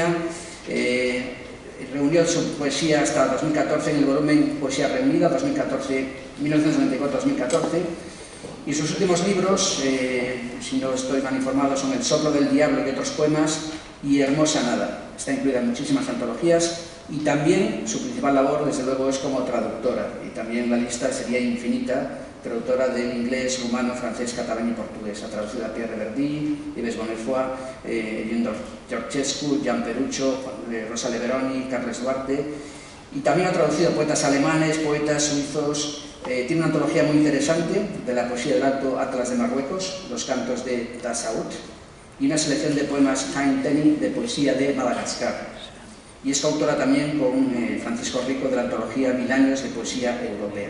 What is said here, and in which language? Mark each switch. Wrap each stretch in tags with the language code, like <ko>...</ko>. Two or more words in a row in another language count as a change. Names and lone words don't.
<es>Reunió su poesía hasta 2014 en el volumen Poesía Reunida, 1994-2014, y sus últimos libros, si no estoy mal informado, son El soplo del diablo y otros poemas y Hermosa nada. está incluida en muchísimas antologías y también su principal labor, desde luego, es como traductora, y también la lista sería infinita, traductora del inglés, rumano, francés, catalán y portugués. Ha traducido a Pierre Verdí, Yves Bonnefoy, Elion Georgescu, Jan Perucho, Rosa Leveroni, Carles Duarte, y también ha traducido poetas alemanes, poetas suizos. Tiene una antología muy interesante de la poesía del Alto Atlas de Marruecos, los cantos de Tassaout, y una selección de poemas Hain-Teni de poesía de Madagascar. Y es coautora también con Francisco Rico de la antología 1000 años de poesía europea.</es>